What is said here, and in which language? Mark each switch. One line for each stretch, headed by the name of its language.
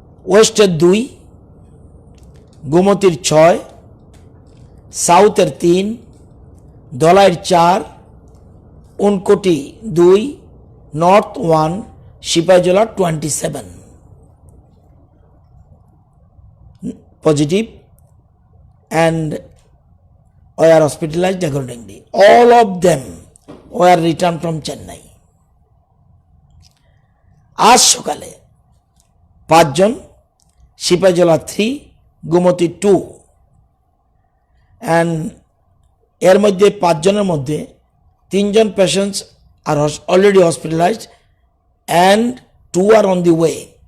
Bangla: ওয়েস্টের 2, গোমতীর 6, সাউথের 3, ধলাইয়ের 4, Unakoti 2, north 1, Sepahijala 27
English: positive and were hospitalized accordingly. All of them were returned from Chennai.
Bangla: আজ সকালে 5 জন, Sepahijala 3, Gomti 2 and এর মধ্যে 5 জনের মধ্যে 3 জন patients আর already hospitalised
English: and 2 are on the way.